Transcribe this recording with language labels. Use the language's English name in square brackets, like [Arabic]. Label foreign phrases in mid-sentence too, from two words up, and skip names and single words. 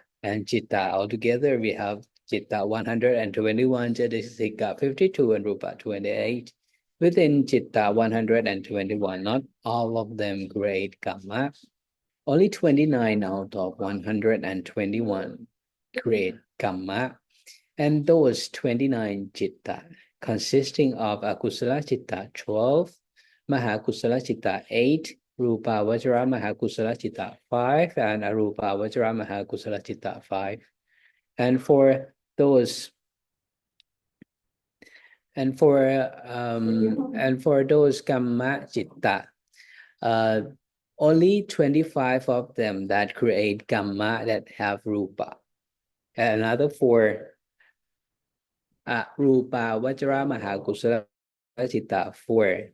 [English] And Citta altogether we have Citta 121, Cetasika 52, and Rupa 28. Within Citta 121, not all of them create Kamma. Only 29 out of 121 create Kamma. And those 29 Citta, consisting of [Pali] Akusala Citta [English] 12, [Pali] Mahakusala Citta [English] 8, [Pali] Rupa Vajra Mahakusala Citta [English] 5, and [Pali] Arupa Vajra Mahakusala Citta [English] 5. And for those [Pali] Kamma Citta, [English] only 25 of them that create Kamma that have Rupa. And another 4 [Pali] Rupa Vajra Mahakusala Citta [English] 4.